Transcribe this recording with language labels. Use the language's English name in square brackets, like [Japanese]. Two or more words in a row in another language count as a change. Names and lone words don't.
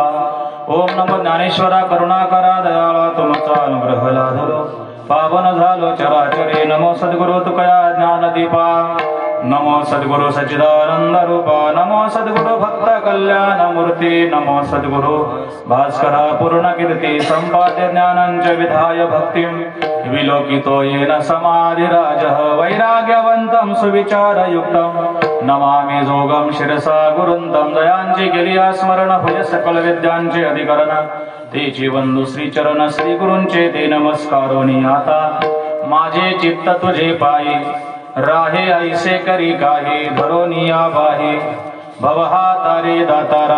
[Marathi] ओम नमो ज्ञानेश्वरा करुणाकरा दयाळा तुमचा अनुग्रह लाधलो, पावन झालो चराचरे। नमो सद्गुरु तुकया ज्ञानदीपा, नमो सद्गुरु सच्चिदानंद रूपा, नमो सद्गुरु भक्त कल्याण मूर्ती, नमो सद्गुरु भास्करा पूर्ण कीर्ती, [Sanskrit] संपाद्य ज्ञानंच विधाय भक्तिं, विलोकितो येन समाधिराजः, वैराग्यवंतं सुविचारयुक्तं, नमामि जोगं शिरसा गुरुंतं, [Marathi] दयांची केली स्मरण भय सकल विद्यांचे अधिकरण, ते जीवन श्री चरण श्री गुरूंचे ते नमस्कारोनी आता माझे चित्त तुझे पायी राहे ऐसे करी काही धरोनिया बाही भवहा तारे दातारा.